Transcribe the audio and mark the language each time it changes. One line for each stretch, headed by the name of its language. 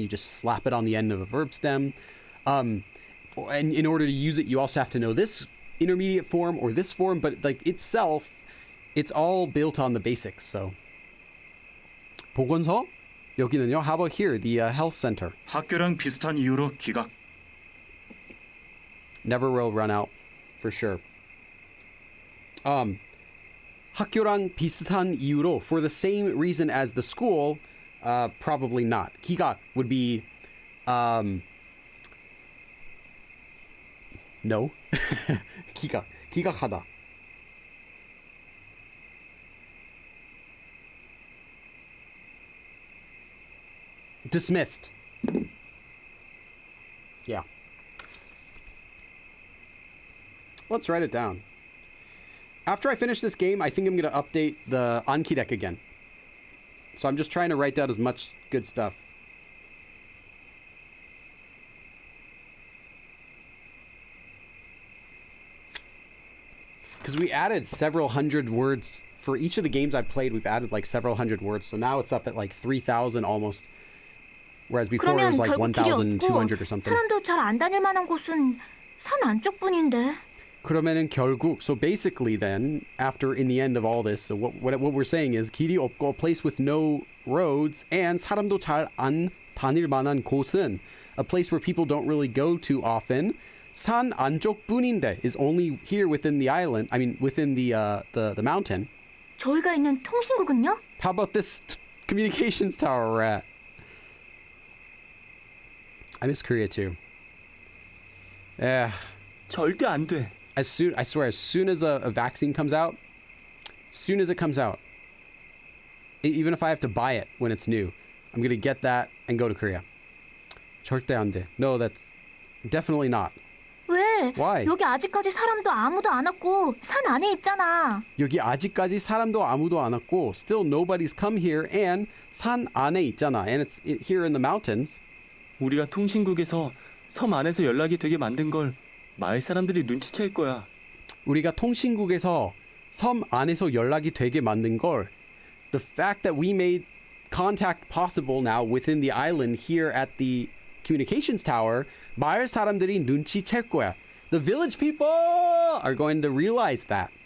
English: You just slap it on the end of a verb stem. And in order to use it, you also have to know this intermediate form or this form, but like itself, it's all built on the basics.
Korean: So, 보건소? 여기는요?
English: How about here, the health center?
Korean: 학교랑 비슷한 이유로 기각.
English: Never will run out, for sure.
Korean: 학교랑 비슷한 이유로,
English: for the same reason as the school, probably not. 기각 would be, no.
Korean: 기각하다.
English: Dismissed. Yeah. Let's write it down. After I finish this game, I think I'm going to update the Anki deck again. So I'm just trying to write down as much good stuff. Because we added several hundred words. For each of the games I played, we've added like several hundred words. So now it's up at like 3,000 almost. Whereas before it was like 1,200 or something.
Korean: 사람도 잘 안 다닐 만한 곳은 산 안쪽뿐인데. 그러면은 결국,
English: so basically then, after in the end of all this, so what we're saying is
Korean: 길이 없고,
English: a place with no roads, and
Korean: 사람도 잘 안 다닐 만한 곳은,
English: a place where people don't really go too often.
Korean: 산 안쪽뿐인데
English: is only here within the island. I mean, within the mountain.
Korean: 저희가 있는 통신국은요?
English: How about this communications tower we're at? I miss Korea too. Yeah.
Korean: 절대 안 돼.
English: I swear, as soon as a vaccine comes out, soon as it comes out, even if I have to buy it when it's new, I'm gonna get that and go to Korea.
Korean: 절대 안 돼.
English: No, that's definitely not.
Korean: 왜?
English: Why?
Korean: 여기 아직까지 사람도 아무도 안 왔고 산 안에 있잖아. 여기 아직까지 사람도 아무도 안 왔고,
English: still nobody's come here, and
Korean: 산 안에 있잖아,
English: and it's here in the mountains.
Korean: 우리가 통신국에서 섬 안에서 연락이 되게 만든 걸 마을 사람들이 눈치챌 거야. 우리가 통신국에서 섬 안에서 연락이 되게 만든 걸,
English: the fact that we made contact possible now within the island here at the communications tower,
Korean: 마을 사람들이 눈치챌 거야.
English: The village people are going to realize that.